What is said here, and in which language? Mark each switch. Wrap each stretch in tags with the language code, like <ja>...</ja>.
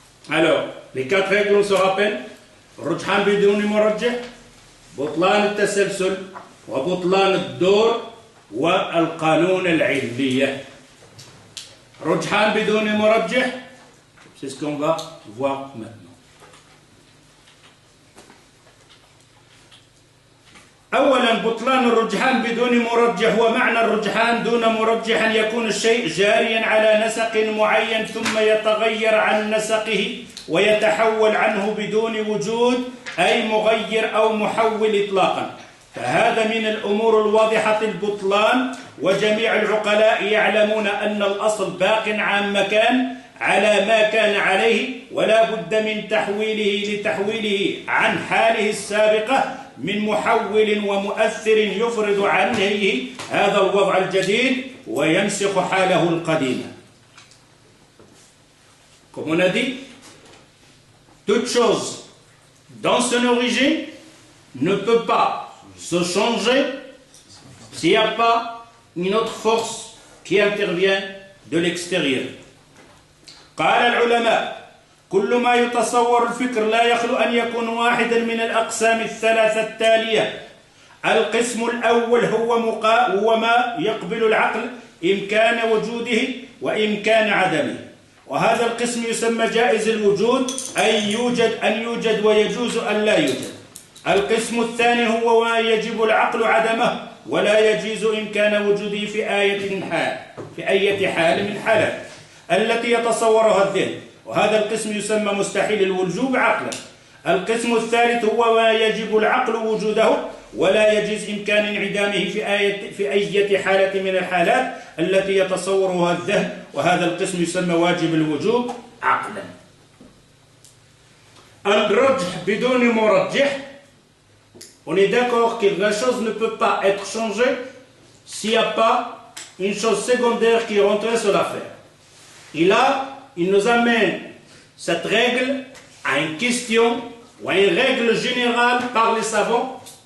<fr>Alors, les quatre règles, on se rappelle. Rujhan bidouni murajjih, butlan al-tasalsul, wa butlan al-dur, wa al-qanoun al-illiya. Rujhan bidouni murajjih, c'est ce qu'on va voir maintenant.</fr> <ar>أولا بطلان الرجحان بدون مرجح ومعنى الرجحان دون مرجح أن يكون الشيء جاريا على نسق معين ثم يتغير عن نسقه ويتحول عنه بدون وجود أي مغير أو محول إطلاقا فهذا من الأمور الواضحة البطلان وجميع العقلاء يعلمون أن الأصل باق عن مكان على ما كان عليه ولا بد من تحويله لتحويله عن حاله السابقة من محول ومؤثر يفرض عنه هذا الوضع الجديد وينسخ حاله القديمة.</ar> <fr>Comme on a dit, toute chose dans son origine ne peut pas se changer s'il n'y a pas une autre force qui intervient de l'extérieur.</fr> <ar>قال العلماء كل ما يتصور الفكر لا يخلو أن يكون واحدا من الأقسام الثلاثة التالية. القسم الأول هو ما يقبل العقل إمكان وجوده وإمكان عدمه وهذا القسم يسمى جائز الوجود أي يوجد ويجوز أن لا يوجد. القسم الثاني هو ما يجب العقل عدمه ولا يجوز إمكان وجوده في أي حال من حالات التي يتصورها الذهن وهذا القسم يسمى مستحيل الوجوب عقلا. القسم الثالث هو ما يجب العقل وجوده ولا يجوز إمكان انعدامه في أي حالة من الحالات التي يتصورها الذهن وهذا القسم يسمى واجب الوجوب عقلا. الرجح بدون مرجح.</ar> <fr>On est d'accord que la chose ne peut pas être changée s'il n'y a pas une chose secondaire qui rentre sur l'affaire. Et là, il nous amène cette règle à une question ou à une règle générale par les savants.</fr>